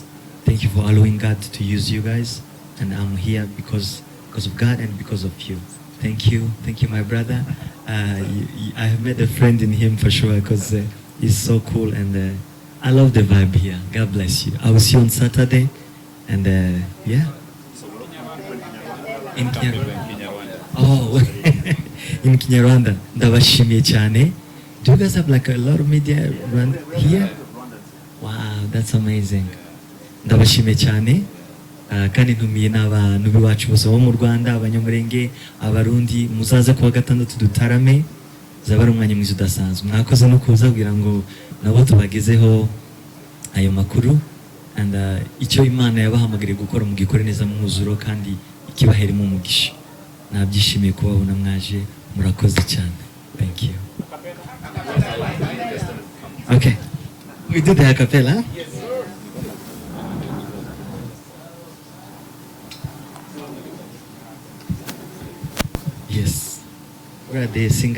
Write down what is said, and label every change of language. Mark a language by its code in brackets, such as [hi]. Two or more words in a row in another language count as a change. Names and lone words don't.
[en] Thank you for allowing God to use you guys, and I'm here because of God and because of you. Thank you, my brother. I have met a friend in him for sure, because he's so cool, and I love the vibe here. God bless you. I will see you on Saturday, and yeah. In Kinyarwanda. Oh, in Kinyarwanda. [rw] Ndabashimiye cyane. [en] Do you guys have like a lot of media around here? Wow, that's amazing. [rw] Ndabashimiye cyane. Kandi ntumiye n'abantu biwacu bose bo mu Rwanda, abanyamurenge, abarundi, muzaze kuwa gatandatu dutarame. Zaba ari umwanya mwiza udasanzwe. Mwakoze no kuza kugira ngo nabo tubagezeho ayo makuru, and icyo Imana yabahamagariye gukora mu gikore neza mu muzuro, kandi ikibaheremo umugisha. Nabyishimiye kubabona mwaje, murakoze cyane. [en] Thank you. Okay. We do the a cappella. Yes, sir. Yes. Where are the singers?